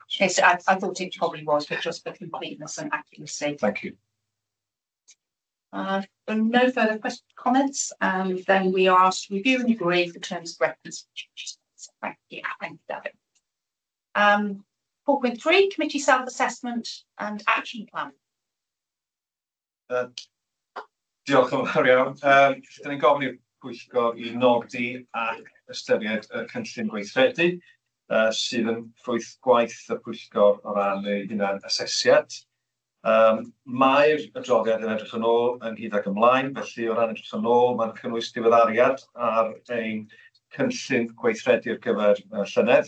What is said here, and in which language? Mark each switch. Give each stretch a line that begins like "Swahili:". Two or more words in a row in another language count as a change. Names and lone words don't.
English: Yes, I thought it probably was, but just for completeness and accuracy. Thank you. No further comments, and then we are asked to review and agree the terms of reference. Thank you, David. 4.3, committee self-assessment and action plan.
Welsh: Diolch yn fawr iawn. Da ni'n gofyn i'r Pwyllgor i nodi ac ystyried y cynllun gweithredu sydd yn ffrwyth gwaith y Pwyllgor o ran ei hunan asesiad. Mae'r adroddiad yn edrych yn ôl ynghyd ac ymlaen, felly o ran edrych yn ôl mae'n cynnwys diweddariad ar ein cynllun gweithredu ar gyfer llynedd.